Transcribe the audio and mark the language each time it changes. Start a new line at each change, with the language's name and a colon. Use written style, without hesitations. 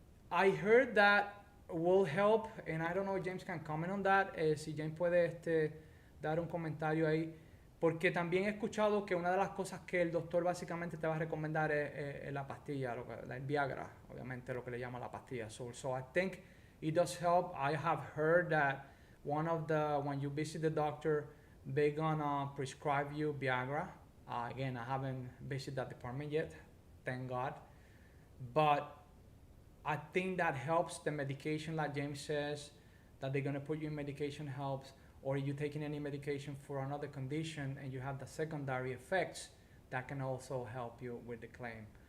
English: I heard that will help, and I don't know if James can comment on that.
Spanish: Si James puede dar un comentario ahí, porque también he escuchado que una de las cosas que el doctor básicamente te va a recomendar es la pastilla, la Viagra, obviamente lo que le llama la pastilla.
English: So I think it does help. I have heard that when you visit the doctor, they're gonna prescribe you Viagra. Again, I haven't visited that department yet, thank God, but I think that helps. The medication, like James says, that they're going to put you in medication helps, or you're taking any medication for another condition and you have the secondary effects, that can also help you with the claim.